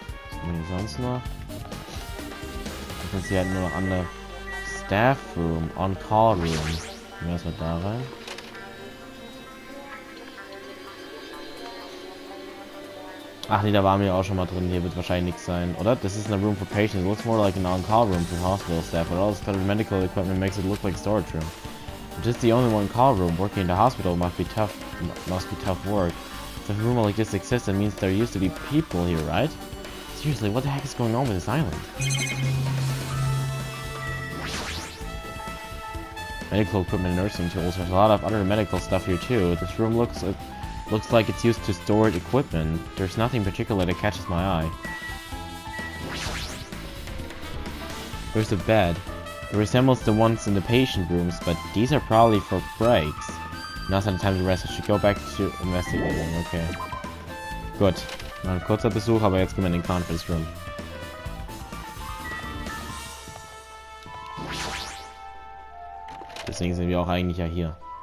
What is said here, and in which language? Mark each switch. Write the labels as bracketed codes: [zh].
[de] Was haben wir hier sonst noch? Jetzt hier halt nur noch andere Staff Room, On-Call Room. Gehen wir erstmal da rein. Ach nee, da waren wir auch schon mal drin. Hier wird wahrscheinlich nichts sein, oder? [en] This isn't a room for patients. It looks more like an on-call room for hospital staff, but all this kind of medical equipment makes it look like a storage room. If this is the only one call room, working in the hospital must be tough work. If a room like this exists, that means there used to be people here, right? Seriously, what the heck is going on with this island? Medical equipment and nursing tools. There's a lot of other medical stuff here too. This room looks like it's used to store equipment. There's nothing particular that catches my eye. There's a bed. It resembles the ones in the patient rooms, but these are probably for breaks. Now's not the time to rest. I should go back to investigating. [de] Okay. Gut. Mal ein kurzer Besuch, aber jetzt gehen wir in den Conference Room. Deswegen sind wir auch eigentlich ja hier.